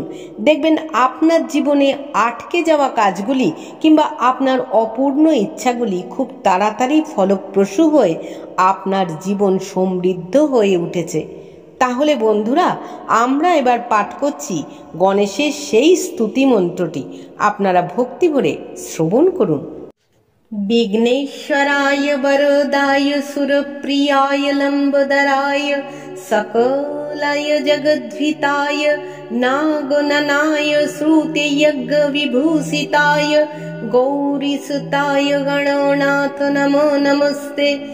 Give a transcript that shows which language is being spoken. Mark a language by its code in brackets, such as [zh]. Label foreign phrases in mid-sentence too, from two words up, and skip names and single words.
[bn] দেখবেন আপনার জীবনে আটকে যাওয়া কাজগুলি কিংবা আপনার অপূর্ণ ইচ্ছাগুলি খুব তাড়াতাড়ি ফলপ্রসূ হয়ে আপনার জীবন সমৃদ্ধ হয়ে উঠেছে। তাহলে বন্ধুরা, আমরা এবার পাঠ করছি গণেশের সেই স্তুতি মন্ত্রটি। আপনারা ভক্তি ভরে শ্রবণ করুন। [sa] विघ्नेश्वराय वरदाय सुरप्रियाय लंबोदराय सकलाय जगद्धिताय नागननाय श्रुतियज्ञ विभूषिताय गौरीसुताय गणनाथ नमो नमस्ते।